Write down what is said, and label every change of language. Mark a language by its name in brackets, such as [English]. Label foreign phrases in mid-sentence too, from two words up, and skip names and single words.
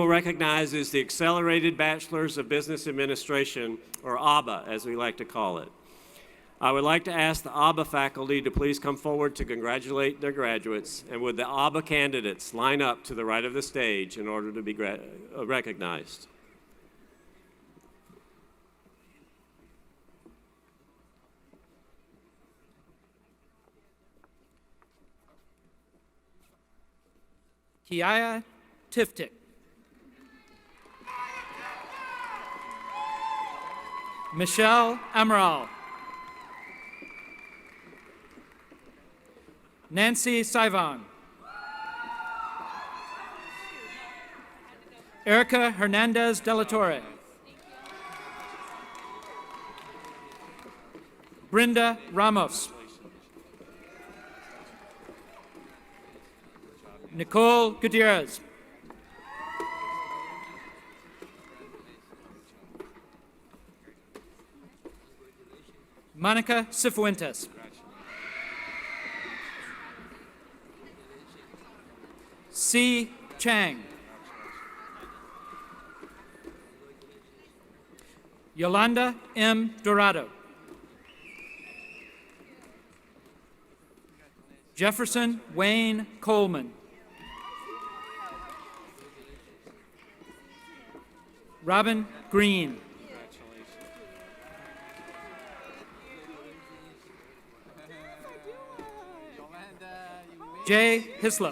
[English] recognize is the Accelerated Bachelor's of Business Administration, or ABBA, as we like to call it. I would like to ask the ABBA faculty to please come forward to congratulate their graduates, and would the ABBA candidates line up to the right of the stage in order to be recognized. Kiaya Tiftik. Michelle Amaral. Nancy Saivon. Erica Hernandez de la Torre. Brenda Ramos. Nicole Gutierrez. Monica Cifuentes. C. Chang. Yolanda M. Dorado. Jefferson Wayne Coleman. Robin Green. Jay Hislop.